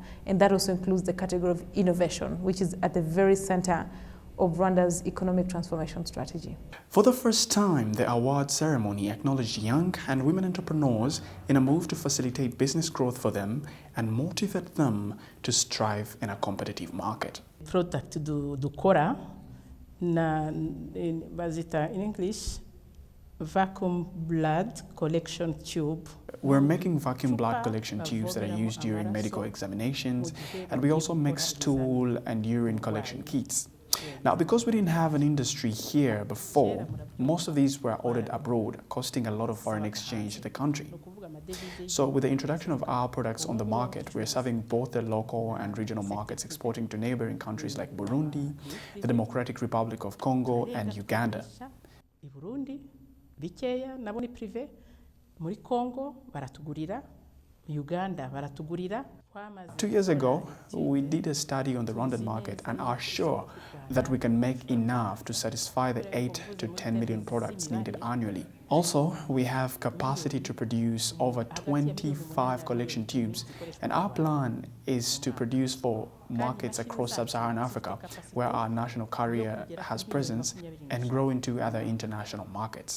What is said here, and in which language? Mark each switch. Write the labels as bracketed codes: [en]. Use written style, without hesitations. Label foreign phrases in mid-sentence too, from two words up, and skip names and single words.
[en] And that also includes the category of innovation, which is at the very center of Rwanda's economic transformation strategy. For the first time, the award ceremony acknowledged young and women entrepreneurs in a move to facilitate business growth for them and motivate them to strive in a competitive market. Product [rw] dukora na bazita [en] in English vacuum blood collection tube. We're making vacuum blood collection tubes that are used during medical examinations, and we also make stool and urine collection kits. Now, because we didn't have an industry here before, most of these were ordered abroad, costing a lot of foreign exchange to the country. So with the introduction of our products on the market, we're serving both the local and regional markets, exporting to neighboring countries like Burundi, the Democratic Republic of Congo, and Uganda. [rw] Bikeya nabo ni privé muri Congo baratugurira, Uganda baratugurira. [en] 2 years ago, we did a study on the Rwandan market and are sure that we can make enough to satisfy the 8 to 10 million products needed annually. Also, we have capacity to produce over 25 collection tubes, and our plan is to produce for markets across sub-Saharan Africa, where our national carrier has presence, and grow into other international markets.